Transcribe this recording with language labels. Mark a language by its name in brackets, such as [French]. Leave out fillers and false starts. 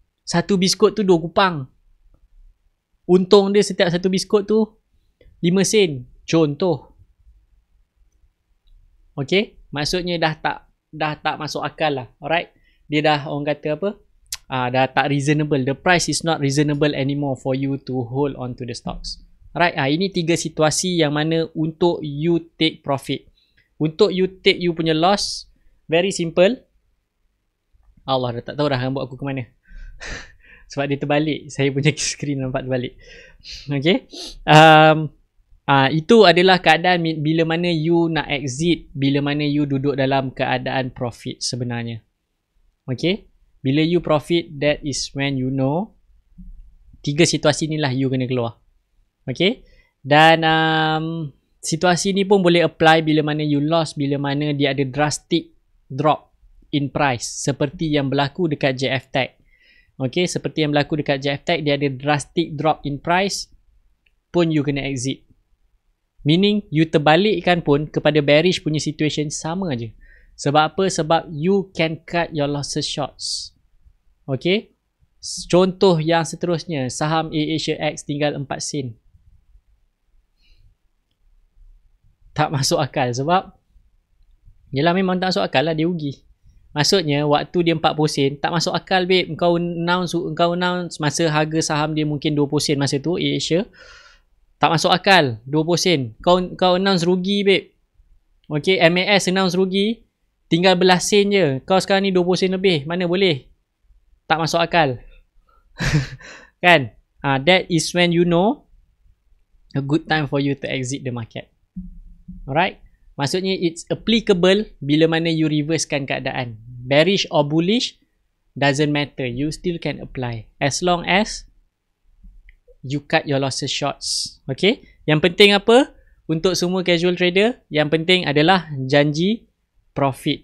[Malay] Satu biskut tu 2 kupang. Untung dia setiap satu biskut tu 5 sen. Contoh. Okay? Maksudnya dah tak masuk akal lah. Alright? Dia dah, orang kata apa? Dah tak reasonable. [English] The price is not reasonable anymore for you to hold on to the stocks. Alright? [Malay] Ini 3 situasi yang mana untuk [English] you take profit. [Malay] Untuk [English] you take [Malay] you punya loss, [English] very simple. [Malay] Allah dah tak tahu dah rambut aku ke mana. Sebab dia terbalik. Saya punya screen nampak terbalik. Okay? Itu adalah keadaan bila mana you nak exit, bila mana you duduk dalam keadaan profit sebenarnya. Okay? [English] Bila you profit, that is when you know 3 [Malay] situasi ni lah [English] you [Malay] kena keluar. [English] Okay? [Malay] Dan situasi ni pun boleh apply bila mana you lost, bila mana dia ada [English] drastic drop in price. [Malay] Seperti yang berlaku dekat JFTech. Okay? Seperti yang berlaku dekat JFTech, dia ada [English] drastic drop in price, [Malay] pun you kena exit. Meaning, you terbalikkan pun kepada bearish punya situation sama aja. Sebab apa? [English] Sebab you can cut your losses shorts. Okay? [Malay] Contoh yang seterusnya, saham AirAsia X tinggal 4 sen. Tak masuk akal sebab, yelah memang tak masuk akal lah, dia rugi. Maksudnya waktu dia 40 sen tak masuk akal babe. Kau announce masa harga saham dia mungkin 20 sen masa tu Asia. Tak masuk akal 20 sen. Kau announce rugi babe. Okay, MAS announce rugi tinggal belas sen je. Kau sekarang ni 20 sen lebih. Mana boleh? Tak masuk akal. Kan? [English] That is when you know a good time for you to exit the market. Alright? [Malay] Maksudnya [English] it's applicable [Malay] bila mana you reversekan keadaan. [English] Bearish or bullish doesn't matter. You still can apply. As long as you cut your losses shorts. [Malay] Okay? Yang penting apa? Untuk semua casual trader, yang penting adalah janji profit.